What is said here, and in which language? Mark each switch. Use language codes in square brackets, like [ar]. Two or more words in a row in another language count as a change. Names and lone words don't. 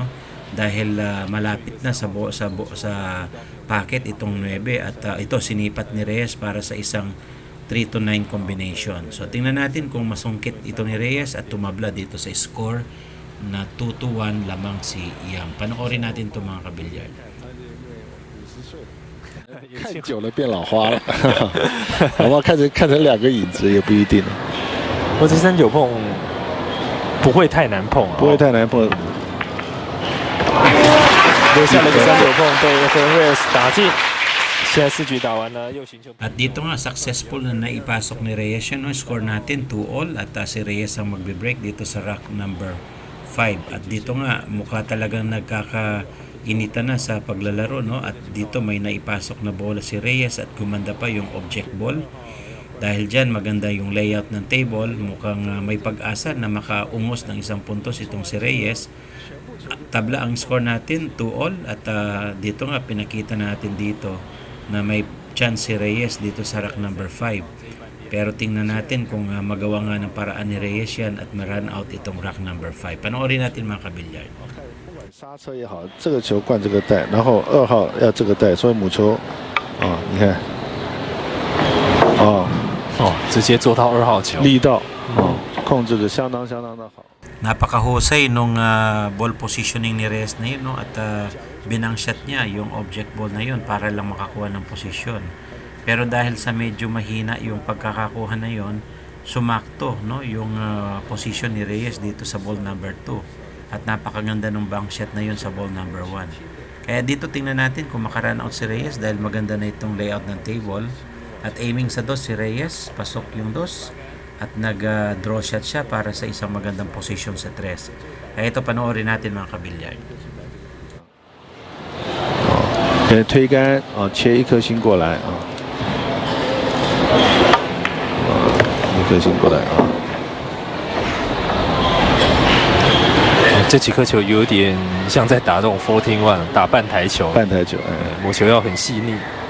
[tl] Dahil malapit na sa packet itong 9 at ito sinipat ni Reyes para sa isang 3-9 combination. So tingnan natin kung masungkit ito ni Reyes at tumabla dito sa score na 2-1 lamang si Yang. Panoorin natin ito mga kabilyard. [zh] 看久了变老花了，好不好？看成2个影子也不一定。我这39碰不会太难碰啊，不会太难碰。留下了个39碰被 Efren Reyes 打进。现在4局打完了，又寻求。 [tl] At dito nga successful na naipasok ni Reyes yun, no? Score natin 2-all at si Reyes ang magbe-break dito sa [en] rack number [tl] 5. At dito nga mukha talagang nagkakainitan na sa paglalaro, no? At dito may naipasok na bola si Reyes at gumanda pa yung [en] object ball. [tl] Dahil dyan maganda yung layout ng table, mukhang may pag-asa na makaungos ng isang puntos itong si Reyes. Tabla ang score natin 2-all at dito nga pinakita natin dito na may chance si Reyes dito sa [en] rack number [tl] 5. Pero tingnan natin kung magawa nga ng paraan ni Reyes yan at ma- [en] run out [tl] itong [en] rack number [tl] 5. Panoorin natin mga kabilyard. [zh] 刹车也好，这个球灌这个带，然后2号要这个带，所以母球啊，你看，直接做到2号球，力道控制的相当的好。 [tl] Napakahusay nung [en] ball positioning [tl] ni Reyes na yun, no? At binangshot niya yung [en] object ball [tl] na yun para lang makakuha ng posisyon. Pero dahil sa medyo mahina yung pagkakakuha na yun, sumakto, no? Yung position ni Reyes dito sa [en] ball number [tl] 2. At napakaganda ng [en] bank shot [tl] na yun sa [en] ball number [tl] 1. Kaya dito tingnan natin kung makarun out si Reyes dahil maganda na itong layout ng table. At aiming sa 2 si Reyes, pasok yung 2. At nag- [en] draw shot [tl] siya para sa isang magandang position sa 3. Kaya ito panoorin natin mga kabilyard. [zh] 推杆切1颗星过来1颗星过来这几颗球有点像在打这种14-1，打半台球，母球要很细腻。